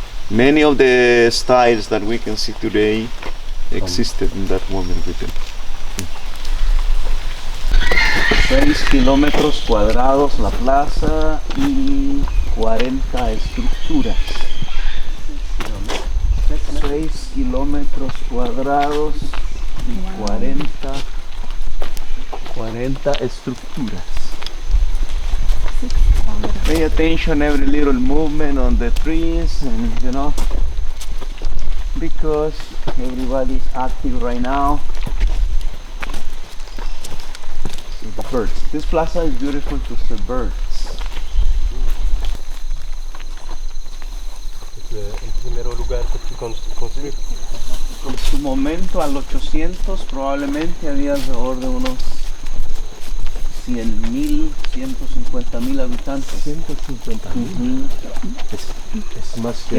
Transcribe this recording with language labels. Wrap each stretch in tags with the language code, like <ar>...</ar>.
<en>Many of the styles that we can see today existed in that moment with them.</en> <es>6 kilómetros cuadrados la plaza y 40 estructuras. 6 kilómetros cuadrados y 40 estructuras.</es> <en>Pay attention every little movement on the trees, and because everybody's active right now. See the birds. This plaza is beautiful to see birds.</en> <es>El primer lugar que tú construiste. En su momento, al 800, probablemente había alrededor de unos 100,000, 150,000 habitantes. 150,000. Es más que...</es>